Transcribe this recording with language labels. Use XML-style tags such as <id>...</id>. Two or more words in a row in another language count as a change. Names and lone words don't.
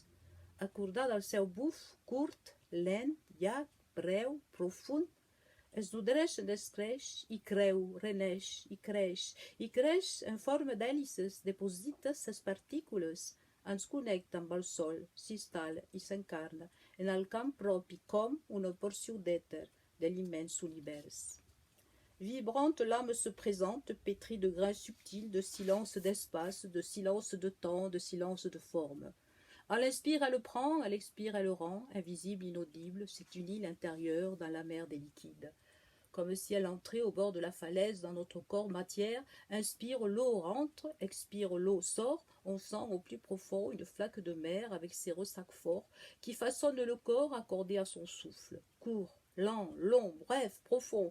<ca>Acordar del seu buf curt, lent, llarg, breu, profund, es nodreix, descreix i creu, reneix i creix en forma d'hèlices, deposita ses partícules, ens connecta amb el sol, s'instal·la i s'encarna en el camp propi com una porció d'èter de l'immens univers.</ca> <fr>Vibrante, l'âme se présente, pétrie de grains subtils, de silence d'espace, de silence de temps, de silence de forme. Elle inspire, elle prend, elle expire, elle rend, invisible, inaudible, c'est une île intérieure dans la mer des liquides. Comme si elle entrait au bord de la falaise dans notre corps matière, inspire, l'eau rentre, expire, l'eau sort, on sent au plus profond une flaque de mer avec ses ressacs forts qui façonnent le corps accordé à son souffle, court, lent, long, bref, profond.</fr>